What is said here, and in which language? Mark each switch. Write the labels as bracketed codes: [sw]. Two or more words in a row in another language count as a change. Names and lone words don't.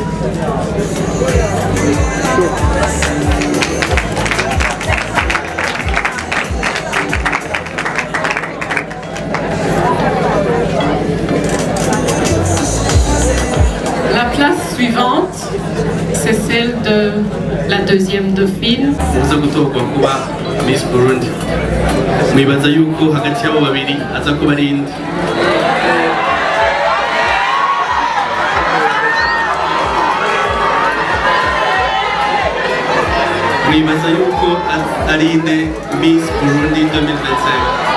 [fr] La place suivante, c'est celle de la deuxième dauphine. [rn] Uza gutorwa kuba Miss Burundi. Mwibaza yuko hagati y'abo babiri aza kuba ari inde? Mwibaza yuko ari inde Miss Burundi 2025?